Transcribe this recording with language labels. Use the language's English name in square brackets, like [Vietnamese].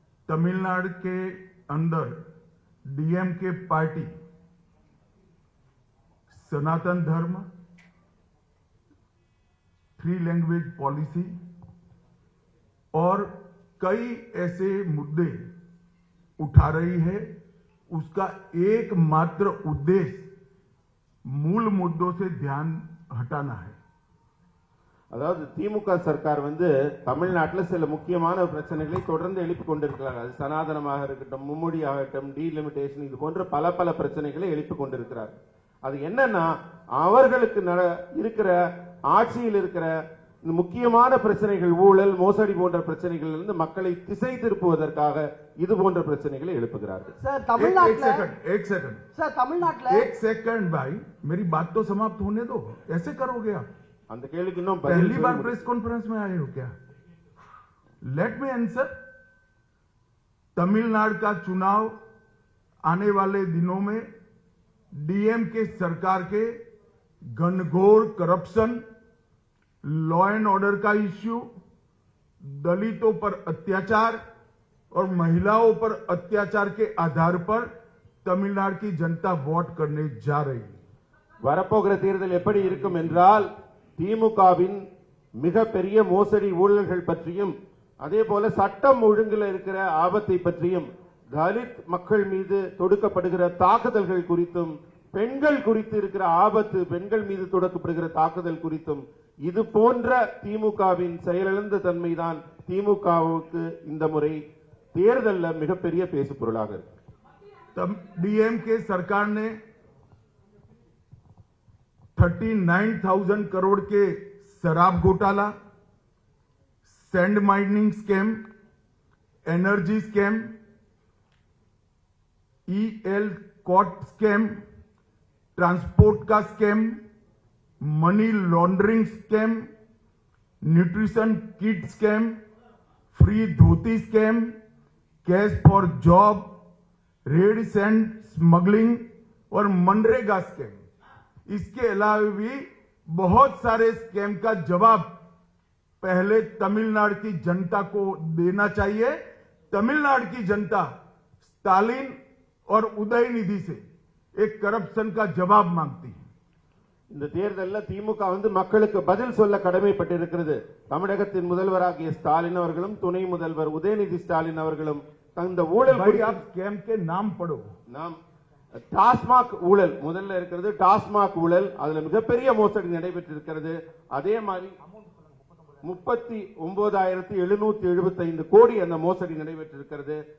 [Hindi] तमिलनाडु के अंदर DMK party सनातन धर्म, 3 लैंग्वेज पॉलिसी और कई ऐसे मुद्दे उठा रही है। उसका एकमात्र उद्देश्य मूल मुद्दों से ध्यान हटाना है। [Tamil] அதாவது திமுக சர்க்கார் தமிழ்நாட்டில் சில முக்கியமான பிரச்சனைகளை தொடர்ந்து எழுப்பிக் கொண்டிருக்கிறார்கள். அது சனாதனமாக இருக்கட்டும், மும்மொழி ஆகட்டும், டீலிமிட்டேஷன், இது போன்ற பல பல பிரச்சனைகளை எழுப்பிக் கொண்டிருக்கிறார். அது என்னன்னா, அவர்களுக்கு இருக்கிற ஆட்சியில் இருக்கிற முக்கியமான பிரச்சனைகள், ஊழல், மோசடி போன்ற பிரச்சனைகள் இருந்து மக்களை திசை திருப்புவதற்காக இது போன்ற பிரச்சனைகளை எழுப்புகிறார்கள். [Hindi] एक सेकंड भाई, मेरी बात तो समाप्त होने दो। ऐसे करोगे आप? [Tamil] அந்த கேள்விக்கு இன்னும் [Hindi] पहली बार प्रेस कॉन्फ्रेंस में आए हो क्या? [English] Let me answer. [Hindi] तमिलनाडु का चुनाव आने वाले दिनों में डीएमके सरकार के घनघोर करप्शन लॉ एंड ऑर्डर का इश्यू, दलितों पर अत्याचार और महिलाओं पर अत्याचार के आधार पर तमिलनाडु की जनता वोट करने जा रही है। [Tamil] வரப்போகிற தேர்தல் எப்படி இருக்கும் என்றால் திமுகவின் மிகப்பெரிய மோசடி ஊழல்கள் பற்றியும் அதே போல சட்டம் ஒழுங்கில் இருக்கிற ஆபத்தை பற்றியும் தலித் மக்கள் மீது தொடுக்கப்படுகிற தாக்குதல்கள் குறித்தும் பெண்கள் குறித்து இருக்கிற ஆபத்து, பெண்கள் மீது தொடுக்கப்படுகிற தாக்குதல் குறித்தும் இது போன்ற திமுகவின் செயலிழந்த தன்மைதான் திமுகவுக்கு இந்த முறை தேர்தலில் மிகப்பெரிய பேசு பொருளாக இருக்கு. [Hindi] डीएमके सरकार ने 39,000 करोड़ के शराब घोटाला, sand mining scam, energy scam, EL cot scam, transport का scam, money laundering scam, nutrition kit scam, free dhoti scam, cash for job, red sand smuggling और मनरेगा स्कैम। इसके अलावा भी बहुत सारे स्कैम का जवाब पहले तमिलनाडु की जनता को देना चाहिए। तमिलनाडु की जनता स्टालिन और उदयनिधि से एक करप्शन का जवाब मांगती है। [Tamil] இந்த தேர்தலில் திமுக மக்களுக்கு பதில் சொல்ல கடமைப்பட்டிருக்கிறது. தமிழகத்தின் முதல்வராகிய ஸ்டாலின் அவர்களும் துணை முதல்வர் உதயநிதி ஸ்டாலின் அவர்களும் இந்த ஊழல் [Hindi] स्कैम के नाम पढ़ो। [Tamil] நாம் டாஸ்மாக் ஊழல் முதல்ல இருக்கிறது. டாஸ்மாக் ஊழல் அதுல மிகப்பெரிய மோசடி நடைபெற்றிருக்கிறது. அதே மாதிரி 39,775 கோடி அந்த மோசடி நடைபெற்றிருக்கிறது.